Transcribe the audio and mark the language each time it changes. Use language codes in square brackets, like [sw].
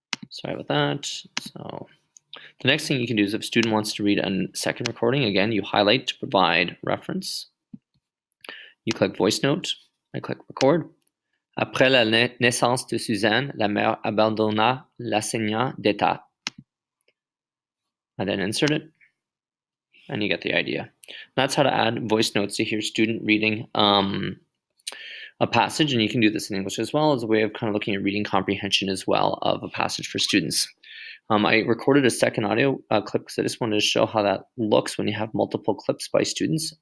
[en] Sorry about that. So the next thing you can do is if a student wants to read a second recording, again, you highlight to provide reference. You click voice note. I click record. [fr] Après la naissance de Suzanne, la mère abandonna l'enseignant d'État. [en] I then insert it, and you get the idea. That's how to add voice notes to hear student reading a passage, and you can do this in English as well as a way of kind of looking at reading comprehension as well of a passage for students. I recorded a second audio clip because I just wanted to show how that looks when you have multiple clips by students.